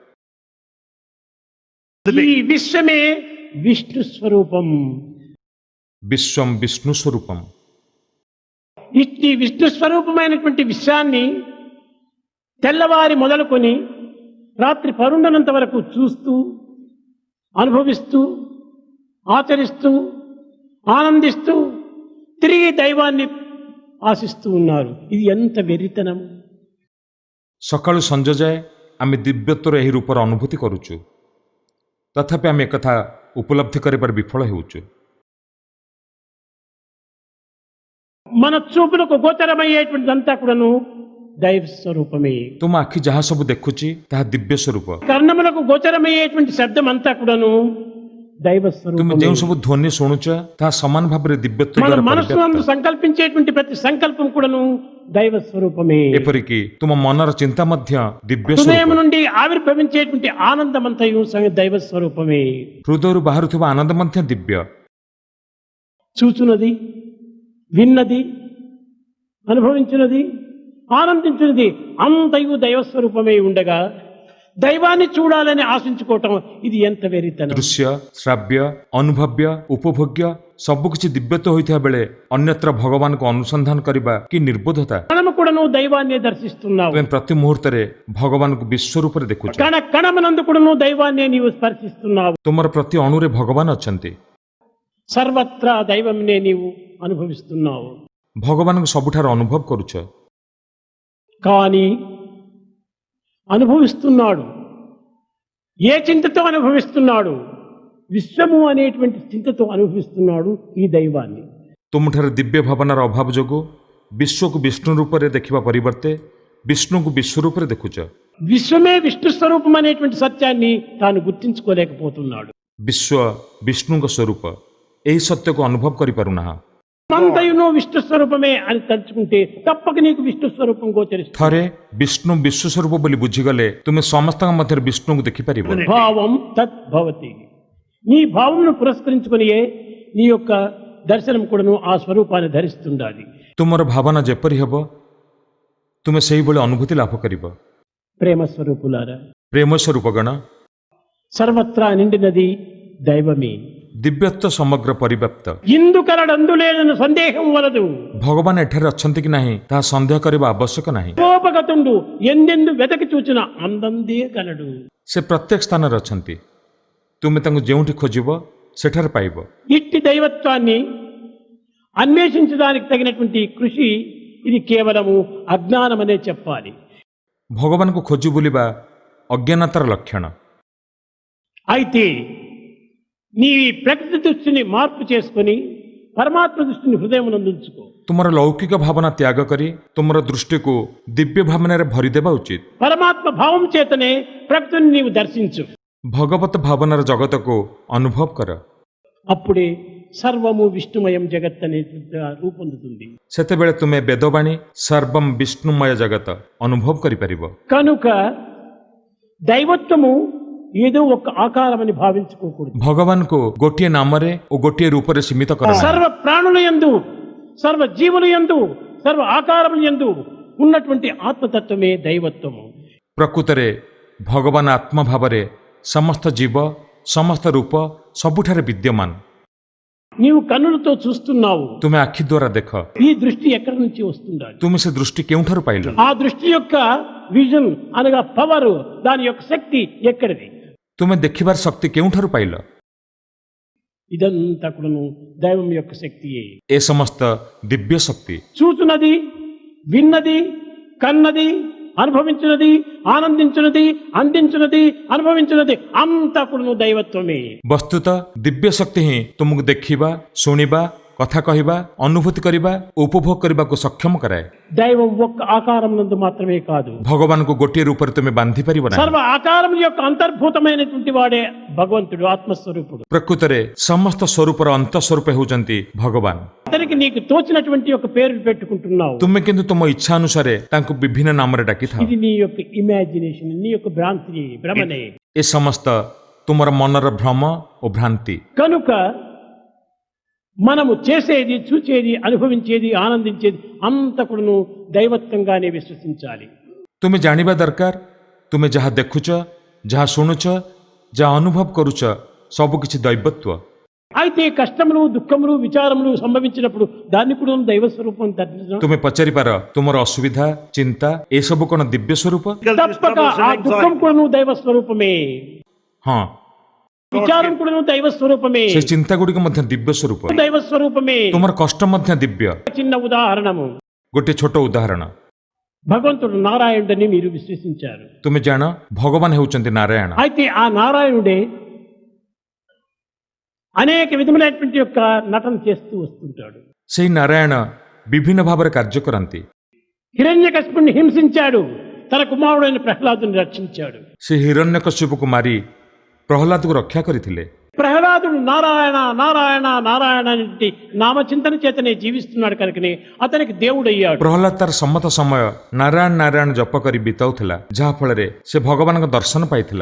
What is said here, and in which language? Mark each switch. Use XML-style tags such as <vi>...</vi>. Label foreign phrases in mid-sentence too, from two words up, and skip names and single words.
<te>ఈ విశ్వమే విష్ణు స్వరూపం.</te> <or>ବିଶ୍ୱం ବିଷ୍ଣୁ ସ୍ୱରୂପମ୍।</or> <te>ఇట్టి విష్ణు స్వరూపమైనటువంటి విషయాన్ని తెల్లవారి మొదలుకొని రాత్రి పరుండనంత వరకు చూస్తూ అనుభవిస్తూ ఆచరిస్తూ ఆనందిస్తూ తిరిగి దైవాన్ని ఆశిస్తూ ఉన్నారు. ఇది ఎంత వెరితనం!</te> <or>ସକାଳୁ ସଞ୍ଜ ଯାଏ ଆମେ ଦିବ୍ୟତ୍ୱର ଏହି ରୂପର ଅନୁଭୂତି କରୁଛୁ, ତଥାପି ଆମେ ଏକଥା ଉପଲବ୍ଧି କରିବାରେ ବିଫଳ ହେଉଛୁ।</or> <te>మన చూపులకు గోచరమయ్యేటువంటిదంతా కూడాను దైవ స్వరూపమే.</te> <or>ତୁମ ଆଖି ଯାହା ସବୁ ଦେଖୁଛି ତାହା ଦିବ୍ୟ ସ୍ୱରୂପ।</or> <te>కర్ణములకు గోచరమయ్యేటువంటి శబ్దం అంతా కూడాను దైవ</te> <or>ତୁମେ</or> <te>స్వరూపమే.</te> <or>ଯେଉଁ ସବୁ ଧ୍ୱନି ଶୁଣୁଛ ତାହା ସମାନ ଭାବରେ ଦିବ୍ୟତ୍ୱ</or> <te>మన</te> <or>ଦ୍ୱାରା</or> <te>మనస్సు</te> <or>ପରିବ୍ୟାପ୍ତ।</or> <te>నందు సంకల్పించేటువంటి ప్రతి సంకల్పం కూడాను దైవ స్వరూపమే.</te> <or>ଏପରିକି ତୁମ ମନର ଚିନ୍ତା ମଧ୍ୟ ଦିବ୍ୟ</or> <te>హృదయం</te> <or>ସ୍ୱରୂପ।</or> <te>నుండి ఆవిర్భవించేటువంటి ఆనందమంతయు దైవ స్వరూపమే.</te> <or>ହୃଦୟରୁ ବାହାରୁଥିବା ଆନନ୍ଦ ମଧ୍ୟ ଦିବ୍ୟ।</or> <te>చూచున్నది, విన్నది, అనుభవించినది, ఆనందించినది అంతయు దైవస్వరూపమే ఉండగా దైవాన్ని చూడాలని ఆశించుకోవటం ఇది ఎంత వెరితనం!</te> <or>ଦୃଶ୍ୟ, ଶ୍ରାବ୍ୟ, ଅନୁଭବ୍ୟ, ଉପଭୋଗ୍ୟ ସବୁକିଛି ଦିବ୍ୟତ୍ୱ ହୋଇଥିବା ବେଳେ ଅନ୍ୟତ୍ର ଭଗବାନଙ୍କୁ ଅନୁସନ୍ଧାନ କରିବା କି ନିର୍ବୋଧତା।</or> <te>మనము కూడాను దైవాన్ని దర్శిస్తున్నావు.</te> <or>ତୁମେ ପ୍ରତି ମୁହୂର୍ତ୍ତରେ ଭଗବାନଙ୍କୁ ବିଶ୍ୱ ରୂପରେ ଦେଖୁଛ।</or> <te>కణ కణమనందు కూడాను దైవాన్ని నీవు స్పర్శిస్తున్నావు.</te> <or>ତୁମର ପ୍ରତି ଅଣୁରେ ଭଗବାନ ଅଛନ୍ତି।</or> <te>సర్వత్రా దైవంనే నీవు అనుభవిస్తున్నావు.</te> <or>ଭଗବାନଙ୍କୁ ସବୁଠାରେ ଅନୁଭବ କରୁଛ।</or> <te>కానీ అనుభవిస్తున్నాడు. ఏ చింతతో అనుభవిస్తున్నాడు? విశ్వము అనేటువంటి చింతతో అనుభవిస్తున్నాడు ఈ దైవాన్ని.</te> <or>ତୁମଠାରେ ଦିବ୍ୟ ଭାବନାର ଅଭାବ ଯୋଗୁଁ ବିଶ୍ୱକୁ ବିଷ୍ଣୁ ରୂପରେ ଦେଖିବା ପରିବର୍ତ୍ତେ ବିଷ୍ଣୁଙ୍କୁ ବିଶ୍ୱ ରୂପରେ ଦେଖୁଛ।</or> <te>విశ్వమే విష్ణు స్వరూపం అనేటువంటి సత్యాన్ని తాను గుర్తించుకోలేకపోతున్నాడు.</te> <or>ବିଶ୍ୱ ବିଷ୍ଣୁଙ୍କ ସ୍ୱରୂପ ଏହି ସତ୍ୟକୁ ଅନୁଭବ କରିପାରୁନାହଁ।</or> <te>అంతయును విష్ణు స్వరూపమే అని తలుచుకుంటే తప్పక నీకు విష్ణు స్వరూపం గోచరిస్తుంది.</te> <or>ଥରେ ବିଷ୍ଣୁ ବିଶ୍ୱ ସ୍ୱରୂପ ବୋଲି ବୁଝିଗଲେ ତୁମେ ସମସ୍ତଙ୍କ ମଧ୍ୟରେ ବିଷ୍ଣୁଙ୍କୁ ଦେଖିପାରିବ।</or> <sa>భావం తద్భవతి.</sa> <te>నీ భావమును పురస్కరించుకునియే నీ యొక్క దర్శనం కూడాను ఆ స్వరూపాన్ని ధరిస్తుండాలి.</te> <or>ତୁମର ଭାବନା ଯେପରି ହେବ ତୁମେ ସେହିଭଳି ଅନୁଭୂତି ଲାଭ କରିବ।</or> <te>ప్రేమ స్వరూపులారా,</te> <or>ପ୍ରେମ ସ୍ୱରୂପ ଗଣ,</or> <te>సర్వత్రా నిండినది దైవమే.</te> <or>ଦିବ୍ୟତ୍ୱ ସମଗ୍ର ପରିବ୍ୟାପ୍ତ।</or> <te>ఇందు కలడందులేనని సందేహం వలదు.</te> <or>ଭଗବାନ ଏଠାରେ ଅଛନ୍ତି କି ନାହିଁ ତାହା ସନ୍ଦେହ କରିବା ଆବଶ୍ୟକ ନାହିଁ।</or> <te>కోపగతుండు ఎందెందు వెతకి చూచిన అందందే కలడు.</te> <or>ସେ ପ୍ରତ୍ୟେକ ସ୍ଥାନରେ ଅଛନ୍ତି। ତୁମେ ତାଙ୍କୁ ଯେଉଁଠି ଖୋଜିବ ସେଠାରେ ପାଇବ।</or> <te>ఇట్టి దైవత్వాన్ని అన్వేషించడానికి తగినటువంటి కృషి ఇది కేవలము అజ్ఞానమనే చెప్పాలి.</te> <or>ଭଗବାନଙ୍କୁ ଖୋଜି ବୁଲିବା ଅଜ୍ଞାନତାର ଲକ୍ଷଣ।</or> <te>అయితే నీ ప్రకృతి దృష్టిని మార్పు చేసుకుని పరమాత్మ దృష్టిని హృదయమునందుంచుకో.</te> <or>ତୁମର ଲୌକିକ ଭାବନା ତ୍ୟାଗ କରି ତୁମର ଦୃଷ୍ଟିକୁ ଦିବ୍ୟ ଭାବନାରେ ଭରିଦେବା ଉଚିତ।</or> <te>పరమాత్మ భావం చేతనే ప్రకృతిని నీవు దర్శించు.</te> <or>ଭଗବତ ଭାବନାର ଜଗତକୁ ଅନୁଭବ କର।</or> <te>అప్పుడే</te> <sa>సర్వము విష్ణుమయం జగత్</sa> <te>అనే రూపొందుతుంది.</te> <or>ସେତେବେଳେ ତୁମେ ବେଦବାଣୀ</or> <sa>ସର୍ବମ୍ ବିଷ୍ଣୁମୟ ଜଗତ</sa> <or>ଅନୁଭବ କରିପାରିବ।</or> <te>కనుక దైవత్వము ఏదో ఒక ఆకారమని భావించుకోకూడదు.</te> <or>ଭଗବାନଙ୍କୁ ଗୋଟିଏ ନାମରେ ଓ ଗୋଟିଏ ରୂପରେ ସୀମିତ କର ନାହିଁ।</or> <te>సర్వ ప్రాణుల యందు, సర్వ జీవుల యందు, సర్వ ఆకారముల యందు ఉన్నటువంటి ఆత్మతత్వమే దైవత్వము.</te> <or>ପ୍ରକୃତରେ ଭଗବାନ ଆତ୍ମା ଭାବରେ ସମସ୍ତ ଜୀବ ସମସ୍ତ ରୂପ ସବୁଠାରେ ବିଦ୍ୟମାନ।</or> <te>నీవు కన్నులతో చూస్తున్నావు.</te> <or>ତୁମେ ଆଖି ଦ୍ୱାରା ଦେଖ।</or> <te>ఈ దృష్టి ఎక్కడి నుంచి వస్తుండాలి?</te> <or>ତୁମେ ସେ ଦୃଷ୍ଟି କେଉଁଠାରୁ ପାଇଲ?</or> <te>ఆ దృష్టి యొక్క విజన్ అనగా పవర్, దాని యొక్క శక్తి ఎక్కడిది?</te> <or>ତୁମେ ଦେଖିବାର ଶକ୍ତି କେଉଁଠାରୁ ପାଇଲ?</or> <te>ఇదంతా కూడాను దైవం యొక్క శక్తియే.</te> <or>ଏ ସମସ୍ତ ଦିବ୍ୟ ଶକ୍ତି</or> <te>చూచున్నది, విన్నది, కన్నది, అనుభవించినది, ఆనందించినది, అందించినది, అనుభవించినది అంతా కూడాను దైవత్వమే.</te> <or>ବସ୍ତୁତ ଦିବ୍ୟ ଶକ୍ତି ହିଁ ତୁମକୁ ଦେଖିବା, ଶୁଣିବା, କଥା କହିବା, ଅନୁଭୂତି କରିବା, ଉପଭୋଗ କରିବାକୁ ସକ୍ଷମ କରାଏ।</or> <te>దైవం ఒక్క ఆకారం నందు మాత్రమే కాదు,</te> <or>ଭଗବାନଙ୍କୁ ଗୋଟିଏ ରୂପରେ ତୁମେ ବାନ୍ଧି ପାରିବ ନାହିଁ।</or> <te>సర్వ ఆకారం యొక్క అంతర్భూతమైనటువంటి వాడే భగవంతుడు, ఆత్మస్వరూపుడు.</te> <or>ପ୍ରକୃତରେ ସମସ୍ତ ସ୍ୱରୂପର ଅନ୍ତଃସ୍ୱରୂପ ହେଉଛନ୍ତି ଭଗବାନ।</or> <te>అతనికి నీకు తోచినటువంటి ఒక పేరు పెట్టుకుంటున్నావు.</te> <or>ତୁମେ କିନ୍ତୁ ତୁମ ଇଚ୍ଛା ଅନୁସାରେ ତାଙ୍କୁ ବିଭିନ୍ନ ନାମରେ ଡାକିଥାଅ।</or> <te>ఇది నీ యొక్క ఇమాజినేషన్, నీ యొక్క భ్రాంతి, భ్రమనే.</te> <or>ଏ ସମସ୍ତ ତୁମର ମନର ଭ୍ରମ ଓ ଭ୍ରାନ୍ତି।</or> <te>కనుక మనము చేసేది, చూచేది, అనుభవించేది, ఆనందించేది అంత కూడాను దైవత్వంగానే విశ్వసించాలి.</te> <or>ତୁମେ ଜାଣିବା ଦରକାର ତୁମେ ଯାହା ଦେଖୁଛ, ଯାହା ଶୁଣୁଛ, ଯାହା ଅନୁଭବ କରୁଛ ସବୁକିଛି ଦୈବତ୍ୱ।</or> <te>అయితే కష్టములు, దుఃఖములు, విచారములు సంభవించినప్పుడు దాన్ని కూడా దైవ స్వరూపం దర్శించడం.</te> <or>ତୁମେ పଚାରିପାର ତୁମର ଅସୁବିଧା, ଚିନ୍ତା ଏସବୁ କ'ଣ ଦିବ୍ୟ ସ୍ୱରୂପ?</or> <te>తప్పక ఆ దుఃఖం కూడా దైవ స్వరూపమే,</te> <or>ହଁ,</or> <te>విచారం కూడా దైవ స్వరూపమే,</te> <or>ସେ ଚିନ୍ତା ଗୁଡ଼ିକ ମଧ୍ୟ ଦିବ୍ୟ ସ୍ୱରୂପ।</or> <te>దైవ స్వరూపమే.</te> <or>ତୁମର କଷ୍ଟ ମଧ୍ୟ ଦିବ୍ୟ।</or> <te>చిన్న ఉదాహరణము,</te> <or>ଗୋଟିଏ ଛୋଟ ଉଦାହରଣ,</or> <te>భగవంతుడు నారాయణుడని మీరు విశ్వసించారు.</te> <or>ତୁମେ ଜାଣ ଭଗବାନ ହେଉଛନ୍ତି ନାରାୟଣ।</or> <te>అయితే ఆ నారాయణుడే అనేక విధములైనటువంటి యొక్క నటన చేస్తూ వస్తుంటాడు.</te> <or>ସେହି ନାରାୟଣ ବିଭିନ୍ନ ଭାବରେ କାର୍ଯ୍ୟ କରନ୍ତି।</or> <te>హిరణ్యకశిపుణ్ణి హింసించాడు, తన కుమారుడైన ప్రహ్లాదుని రక్షించాడు.</te> <or>ସେ ହିରଣ୍ୟକଶ୍ୟପକୁ ମାରି ପ୍ରହ୍ଲାଦକୁ ରକ୍ଷା କରିଥିଲେ।</or> <te>ప్రహ్లాదుడు నారాయణ నారాయణ నారాయణ అనే నామచింతన చేతనే జీవిస్తున్నాడు కనుకనే అతనికి దేవుడయ్యాడు.</te> <or>ପ୍ରହ୍ଲାଦ ତାର ସମସ୍ତ ସମୟ ନାରାୟଣ ନାରାୟଣ ଜପ କରି ବିତାଉଥିଲା, ଯାହା ଫଳରେ ସେ ଭଗବାନଙ୍କ ଦର୍ଶନ ପାଇଥିଲା।</or>